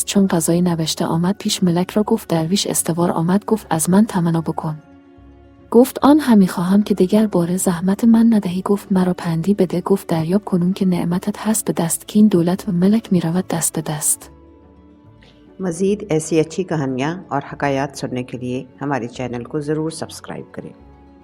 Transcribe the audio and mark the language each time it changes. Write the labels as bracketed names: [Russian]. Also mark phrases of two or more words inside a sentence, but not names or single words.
[Persian] چون قضای نوشته آمد پیش ملک را گفت درویش استوار آمد، گفت از من تمنا بکن. گفت آن همی خواهم که دیگر باره زحمت من ندهی. گفت مرا پندی بده. گفت دریاب کنون که نعمتت هست به دست، که این دولت و ملک می رود دست به دست. [Urdu] مزید ایسی اچھی کہانیاں اور حکایات سننے کے لیے ہمارے چینل کو ضرور سبسکرائب کریں.